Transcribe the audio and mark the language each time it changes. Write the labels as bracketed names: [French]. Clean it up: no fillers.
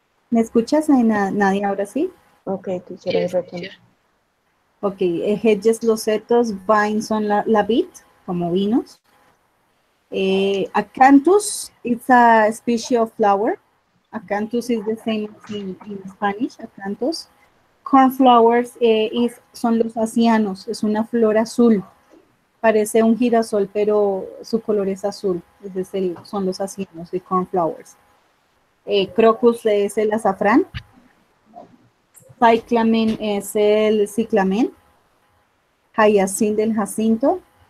[Spanish] ¿Me escuchas, Nadia, ahora sí? [English] Ok, teacher, Yes, retorno. teacher. [Spanish] Ok, hedges, los setos, vines son la vid, como vinos. [English] Acanthus is a species of flower. Acanthus is the same as in Spanish, acanthus. [Spanish] Cornflowers son los asianos, es una flor azul. Parece un girasol, pero su color es azul. Son los asianos de cornflowers. Crocus es el azafrán. Cyclamen es el ciclamen. Hyacinth del jacinto.